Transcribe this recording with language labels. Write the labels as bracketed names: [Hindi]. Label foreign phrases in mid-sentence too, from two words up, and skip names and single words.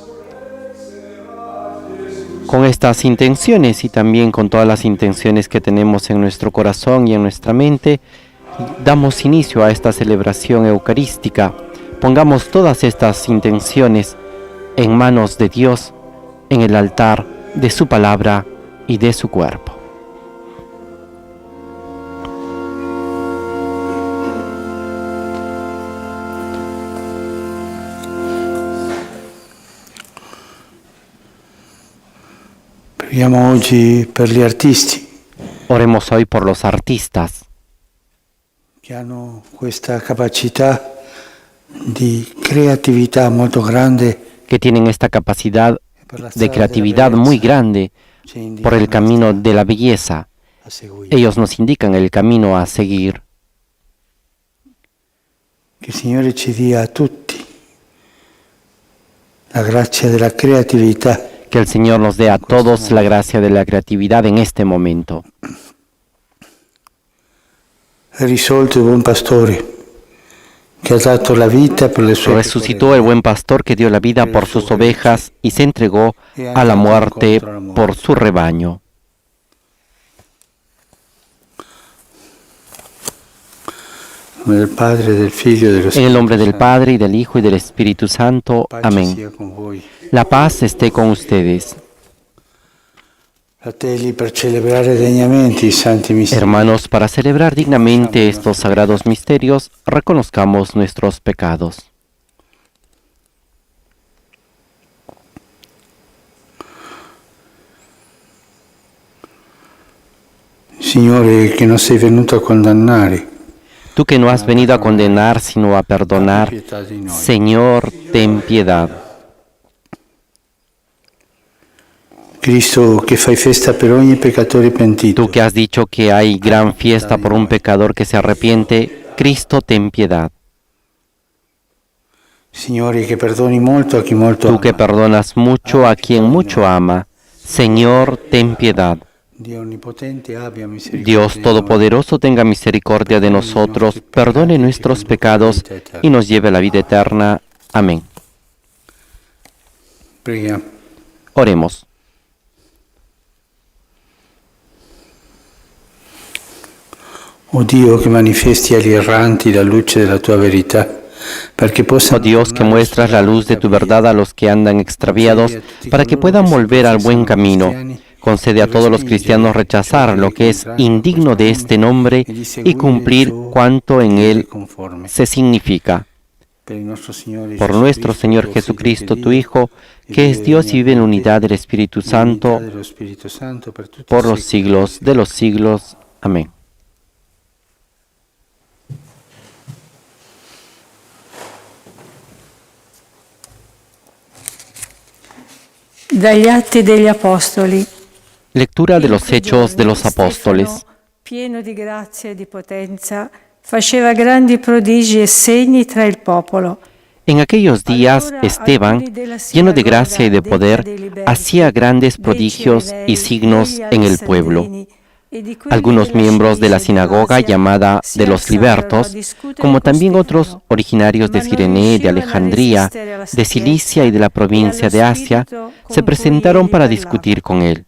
[Spanish] Con estas intenciones y también con todas las intenciones que tenemos en nuestro corazón y en nuestra mente, damos inicio a esta celebración eucarística. Pongamos todas estas intenciones en manos de Dios, en el altar de su palabra y de su cuerpo. [Italian] Preghiamo oggi per gli artisti. [Spanish] Oremos hoy por los artistas [Italian] che hanno questa capacità di creatività molto grande, [Spanish] que tienen esta capacidad de creatividad muy grande por el camino de la belleza. Ellos nos indican el camino a seguir. [Italian] Che il Signore ci dia a tutti la grazia della creatività. [Spanish] Que el Señor nos dé a todos la gracia de la creatividad en este momento. [Italian] Risolto il buon pastore che ha dato la vita per le sue [Spanish] Resucitó el buen pastor que dio la vida por sus ovejas y se entregó a la muerte por su rebaño. En el Padre, [Italian] del Figlio e dello Spirito [Spanish] En el nombre del Padre, y del Hijo, y del Espíritu Santo. Amén. La paz esté con ustedes. [Italian] Fratelli, per celebrare degnamente i santi misteri. [Spanish] Hermanos, para celebrar dignamente estos sagrados misterios, reconozcamos nuestros pecados. [Italian] Signore, che non sei venuto a condannare. [Spanish] Tú que no has venido a condenar, sino a perdonar, Señor, ten piedad. [Italian] Cristo, che fai festa per ogni peccatore pentito. [Spanish] Tú que has dicho que hay gran fiesta por un pecador que se arrepiente, Cristo, ten piedad. [Italian] Signore, che perdoni molto a chi molto [Spanish] Tú [Italian] ama. [Spanish] que perdonas mucho a quien mucho ama, Señor, ten piedad. Dios Todopoderoso tenga misericordia de nosotros, perdone nuestros pecados y nos lleve a la vida eterna. Amén. [Italian] Preghiamo. [Spanish] Oremos. [Italian] Oh Dio, che manifesti agli erranti la luce della tua verità, perché [Spanish] Oh [Italian] possano [Spanish] Dios, que muestras la luz de tu verdad a los que andan extraviados, para que puedan volver al buen camino. Concede a todos los cristianos rechazar lo que es indigno de este nombre y cumplir cuanto en él se significa. Por nuestro Señor Jesucristo, tu Hijo, que es Dios y vive en unidad del Espíritu Santo, por los siglos de los siglos. Amén. [Italian] Dagli Atti degli Apostoli. [Spanish] Lectura de los Hechos de los Apóstoles. [Italian] Pieno di grazia e di potenza, faceva grandi prodigi e segni tra il popolo. [Spanish] En aquellos días, Esteban, lleno de gracia y de poder, hacía grandes prodigios y signos en el pueblo. Algunos miembros de la sinagoga llamada de los libertos, como también otros originarios de Cirene, de Alejandría, de Cilicia y de la provincia de Asia, se presentaron para discutir con él.